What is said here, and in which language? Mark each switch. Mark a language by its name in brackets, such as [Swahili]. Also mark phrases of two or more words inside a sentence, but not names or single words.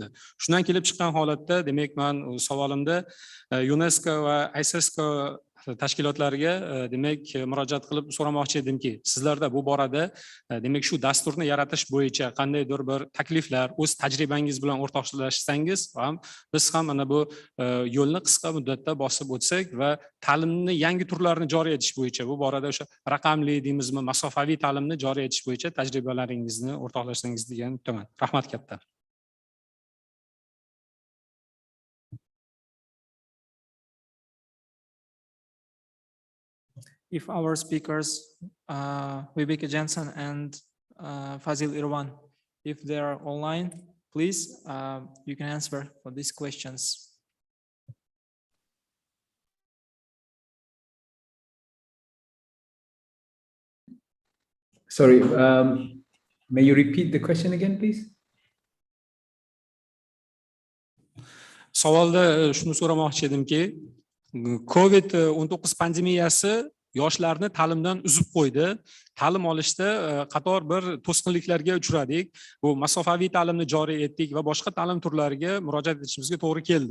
[Uzbek] Shundan kelib chiqqan holatda demak men savolimda UNESCO va ISESCO tashkilotlariga demak murojaat qilib so'ramoqchi edimki, sizlarda bu borada demak shu dasturni yaratish bo'yicha qandaydir bir takliflar, o'z tajribangiz bilan o'rtoqlashsangiz ham biz ham mana bu yo'lni qisqa muddatda bosib o'tsak va ta'limni yangi turlarini joriy etish bo'yicha bu borada o'sha raqamli deymizmi, masofaviy ta'limni joriy etish bo'yicha tajribalaringizni o'rtoqlashsangiz degan umiddaman. Rahmat katta. [English] If our speakers, Vibeke Jensen and Fazil Irwan, if they are online, please, you can answer for these questions. Sorry, may you repeat the question again, please? [Uzbek] Savolda shuni so'ramoqchi edimki, COVID-19 pandemiyasi yoshlarni ta'limdan uzib qo'ydi. Ta'lim olishda qator bir to'sqinliklarga uchradik. Bu masofaviy ta'limni joriy etdik va boshqa ta'lim turlariga murojaat etishimizga to'g'ri keldi.